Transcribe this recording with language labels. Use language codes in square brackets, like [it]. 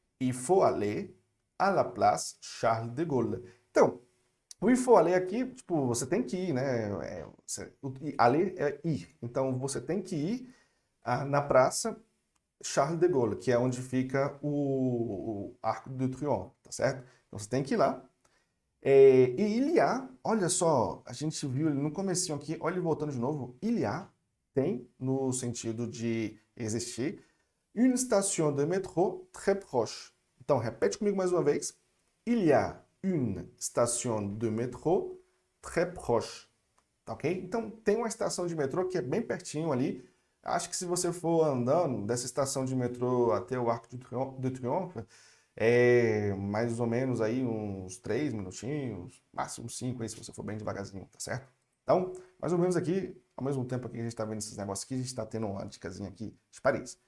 [fr] Il faut aller à la place Charles de Gaulle. [pt] Então, o il faut aller aqui, tipo, você tem que ir, né? Aller é ir. Então, você tem que ir na praça Charles de Gaulle, que é onde fica o Arco de Triomphe, tá certo? Então, você tem que ir lá. E il y a, olha só, a gente viu ele no comecinho aqui, olha ele voltando de novo, il y a, tem, no sentido de existir, [fr] une station de métro très proche. [pt] Então, repete comigo mais uma vez. [fr] Il y a une station de métro très proche. [pt] Tá ok? Então, tem uma estação de metrô que é bem pertinho ali. Acho que se você for andando dessa estação de metrô até o Arco de Triunfo, é mais ou menos aí uns 3 minutinhos, máximo 5 aí, se você for bem devagarzinho, tá certo? Então, mais ou menos aqui, ao mesmo tempo que a gente está vendo esses negócios aqui, a gente está tendo uma dicasinha aqui de Paris.